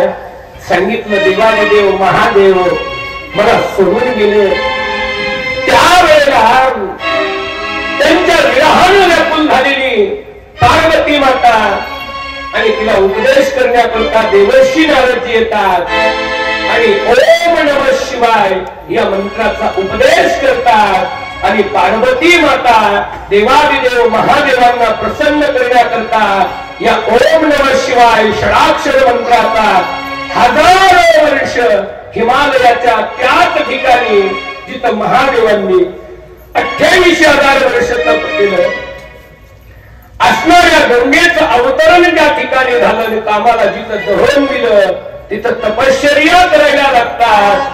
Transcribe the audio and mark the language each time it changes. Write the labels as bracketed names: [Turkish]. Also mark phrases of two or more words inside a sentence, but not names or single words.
[Marathi] सांगितलं, देवादेव महादेव मला सोडून गेले. त्यावेळेला त्यांच्या विरहानं व्याकुल झालेली पार्वती माता आणि तिला उपदेश करण्याकरता देवर्षी नारदजी येतात आणि [Sanskrit] ओम नमः शिवाय [Marathi] या मंत्राचा उपदेश करतात आणि पार्वती माता देवादिदेव महादेवांना प्रसन्न करण्याकरता या [Sanskrit] ओम नमः शिवाय [Marathi] षडाक्षर मंत्राचा 1000 वर्ष हिमालयाच्या त्याच ठिकाणी जिथं महादेवांनी 28,000 वर्ष तप केलं असणाऱ्या गंगेचं अवतरण ज्या ठिकाणी झालं आणि कामाला जिथं दहन दिलं तिथं तपश्चर्या करायला लागतात.